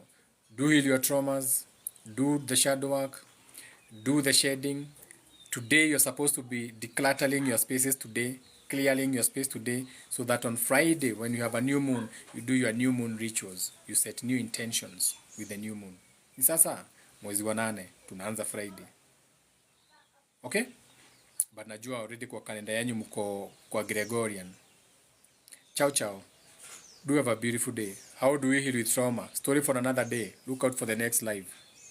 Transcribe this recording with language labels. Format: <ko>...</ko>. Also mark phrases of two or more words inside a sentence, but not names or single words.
<en>Do heal your traumas. Do the shadow work. Do the shedding. Today you're supposed to be decluttering your spaces today, clearing your space today, so that on Friday when you have a new moon, you do your new moon rituals. You set new intentions with the new moon.</en> <sw>Ni sasa mwezi wa 8 tunaanza Friday.</sw> <en>Okay?</en> <sw>But najua already kwa kalenda yanyu mko kwa Gregorian.</sw> <it>Ciao ciao.</it> <en>Do have a beautiful day. How do we heal with trauma? Story for another day. Look out for the next live.</en>